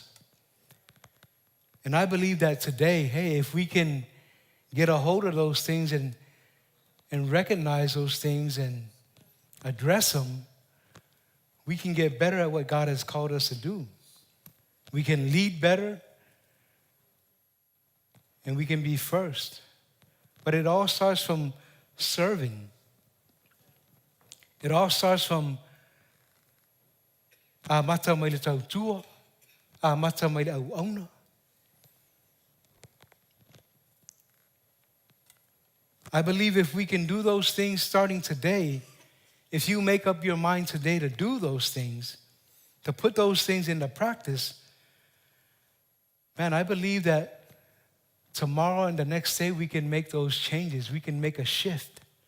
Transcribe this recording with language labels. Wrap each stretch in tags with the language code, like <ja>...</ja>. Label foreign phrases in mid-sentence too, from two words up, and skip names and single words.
<en>And I believe that today, hey, if we can get a hold of those things and recognize those things and address them, we can get better at what God has called us to do. We can lead better and we can be first. But it all starts from serving. It all starts from</en> <sm>mata mai le tautua, mata mai le auauna.</sm> <en>I believe if we can do those things starting today, if you make up your mind today to do those things, to put those things into practice, man, I believe that tomorrow and the next day we can make those changes. We can make a shift.</en>